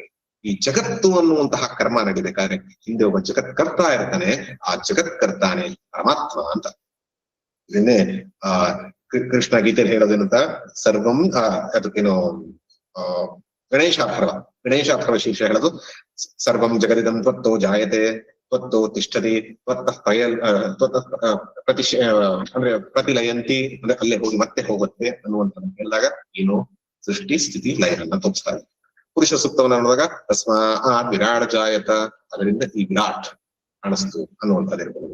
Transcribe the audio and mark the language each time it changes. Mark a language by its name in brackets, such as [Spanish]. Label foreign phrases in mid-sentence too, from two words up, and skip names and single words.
[Kannada] ಈ ಜಗತ್ತು ಅನ್ನುವಂತಹ ಕರ್ಮ ನಡಿಬೇಕಾದ್ರೆ ಹಿಂದೆ ಒಬ್ಬ ಜಗತ್ ಕರ್ತಾ ಇರ್ತಾನೆ, ಆ ಜಗತ್ ಕರ್ತಾನೆ ಪರಮಾತ್ಮ ಅಂತ. ಇದನ್ನೇ ಕೃಷ್ಣ ಗೀತೆಯಲ್ಲಿ ಹೇಳೋದೇನಂತ, ಸರ್ವಂ ಅದಕ್ಕೇನು ಗಣೇಶಾಥರ್ವ ಶೀರ್ಷ ಹೇಳೋದು, [Sanskrit] ಸರ್ವಂ ಜಗದಿದಂ ತ್ವತ್ತೋ ಜಾಯತೆ ತ್ವತ್ತೋ ತಿಷ್ಠತಿ ತ್ವತ್ತಃ [Kannada] ಅಂದ್ರೆ ಪ್ರತಿಲಯಂತಿ ಅಂದ್ರೆ ಅಲ್ಲೇ ಹೋಗಿ ಮತ್ತೆ ಹೋಗುತ್ತೆ ಅನ್ನುವಂಥದ್ದು ಹೇಳಿದಾಗ ಏನು ಸೃಷ್ಟಿ ಸ್ಥಿತಿ ಲಯನ್ನ ತೋರಿಸ್ತಾರೆ. ಪುರುಷ ಸೂಕ್ತವನ್ನ ನೋಡಿದಾಗ [Sanskrit] ತಸ್ಮಾತ್ ವಿರಾಟ್ ಜಾಯತ, [Kannada] ಅದರಿಂದ ಈ ವಿರಾಟ್ ಕಾಣಿಸ್ತು ಅನ್ನುವಂಥದ್ದಿರ್ಬೋದು.